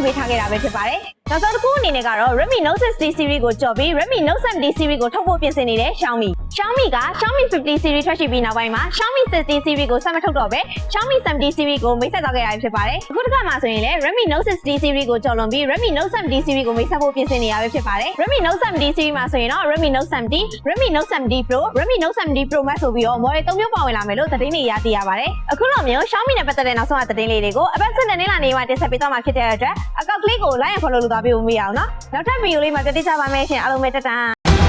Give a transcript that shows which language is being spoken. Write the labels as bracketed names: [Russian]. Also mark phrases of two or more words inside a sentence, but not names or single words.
[Burmese] ပေးထားခဲ့တာပဲဖြစ်ပါတယ်နောက်ဆုံးတစ်ခုအနေနဲ့ကတော့ Redmi Note 6D series ကိုကြော်ပြီး Redmi Note 7D series ကိုထုတ်ဖို့ပြင်ဆင်နေတဲ့ Xiaomi က Xiaomi 50 series ထွက်ရှိပြီး နောက်ပိုင်းမှာ Xiaomi 60 series ကိုဆက်မထုတ်တော့ဘဲ Xiaomi 70 series ကိုမိတ်ဆက်သွားခဲ့တာဖြစ်ပါတယ်အခုတစ်ခါမှဆိုရင်လည်း Redmi Note 6D series ကိုကြော်လွန်ပြီး Redmi Note 7D series ကိုမိတ်ဆက်ဖို့ပြင်ဆင်နေရပဲဖြစ်ပါတယ် Redmi Note 7D series မှာဆိုရင်တော့ Redmi Note 7D Redmi Note 7D Pro Redmi Note 7D Pro Max ဆိုပြီးတော့ model 3မျိုးပါဝင်လာမယ်လို့သတင်းတွေရသိရပါတယ်အခုလိုမျိုး Xiaomi နဲ့ပတ်သက်တဲ့နောက်ဆုံးသတင်းလေးတွေကိုအပတ်စဉ်နဲ့နေ့မှာတင်ဆက်ပေးသွားမှာဖြစ်တဲ့အတွက်အကောင့်ကလေးကို [English] like and follow [Burmese] လုပ်သွားပေးဖို့မရအောင်နော်နောက်ထပ်ဗီဒီယိုလေးမှာကြည့်ကြပါမယ်ရှင်အားလုံးပဲတတန်